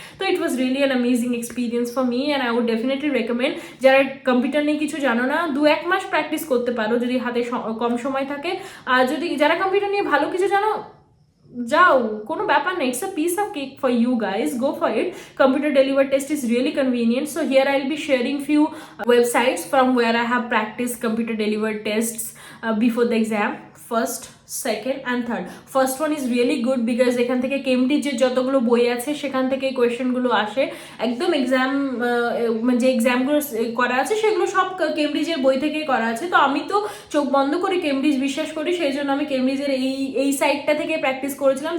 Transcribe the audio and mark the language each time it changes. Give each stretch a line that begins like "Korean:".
English: তো it was really an amazing experience for me, and I would definitely recommend,
Bangla: যারা computer নিয়ে কিছু জানো না, 2-1 মাস প্র্যাকটিস করতে পারো যদি হাতে কম সময় থাকে। আর যদি যারা কম্পিউটার নিয়ে ভালো কিছু জানো, যাও, কোনো ব্যাপার নেই,
English: It's a piece of cake for you guys, go for it. Computer delivered test is really convenient, so here I'll be sharing few websites from where I have practiced computer delivered tests before the exam. First, second and third. First one is really good, because
Bangla: এখান থেকে কেমব্রিজের যতগুলো বই আছে সেখান থেকে এই কোয়েশ্চেনগুলো আসে, একদম এক্সাম যে এক্সামগুলো করা আছে সেগুলো সব কেমব্রিজের বই থেকেই করা আছে। তো আমি তো চোখ বন্ধ করে কেমব্রিজ বিশ্বাস করি, সেই জন্য আমি কেমব্রিজের এই সাইটটা থেকে প্র্যাকটিস করেছিলাম।